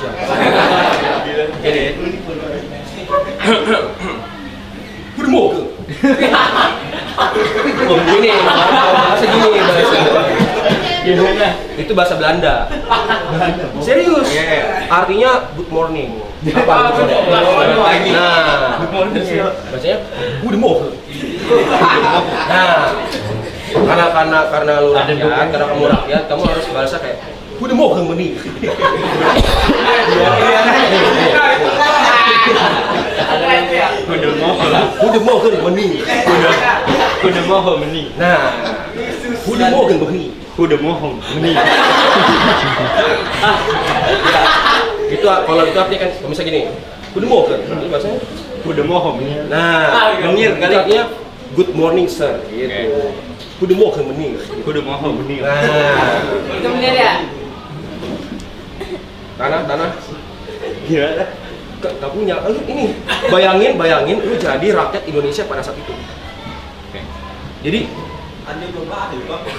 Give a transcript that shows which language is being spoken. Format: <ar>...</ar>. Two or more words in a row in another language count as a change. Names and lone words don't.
<id>Ini. Goedemorgen. Gini, bahasa gini. Itu bahasa Belanda. Serius? Artinya</id> <en>good morning.</en> <id>Apa? Nah, bacanya goedemorgen. Nah, karena lu rakyat, karena kamu rakyat, kamu harus bahasa kayak</id> <nl>goedemorgen meneer. Goedemorgen meneer. Nah, goedemorgen meneer.</nl> <id>Itu kalau itu artinya kan misalnya gini, goedemorgen, ini bahasanya goedemorgen. Nah, meneer kali artinya</id> <en>good morning sir,</en> <id>gitu.</id> <nl>Goedemorgen meneer.</nl> <id>Nah, Itu bener ya? tanah. Gimana? Gak punya. Ini bayangin lu jadi rakyat Indonesia pada saat itu. Jadi Anda belum paham, Bang.</id>